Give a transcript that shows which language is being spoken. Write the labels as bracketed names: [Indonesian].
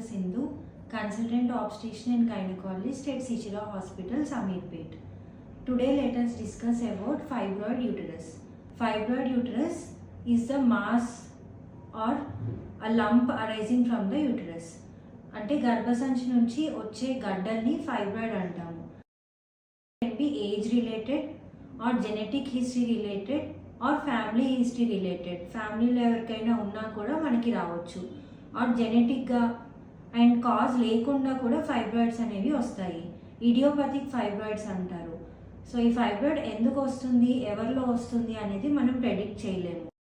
[English] Sindhu, Consultant Obstetrician and Gynecologist at Sichila Hospital, Sameerpet. Today let us discuss about fibroid uterus. Fibroid uterus is the mass or a lump arising from the uterus. [Telugu] అంటే గర్భసంచి నుంచి వచ్చే గడ్డల్ని fibroid అంటాము. [English] Can be age related or genetic history related or family history related. [Telugu] ఫ్యామిలీలో ఎవరికైనా ఉన్నా కూడా మనకి రావచ్చు. ఆర్ జెనెటిక్గా అండ్ కాజ్ లేకుండా కూడా ఫైబ్రాయిడ్స్ అనేవి వస్తాయి. ఇడియోపతిక్ ఫైబ్రాయిడ్స్ అంటారు. సో ఈ ఫైబ్రాయిడ్ ఎందుకు వస్తుంది, ఎవరిలో వస్తుంది అనేది మనం ప్రెడిక్ట్ చేయలేము.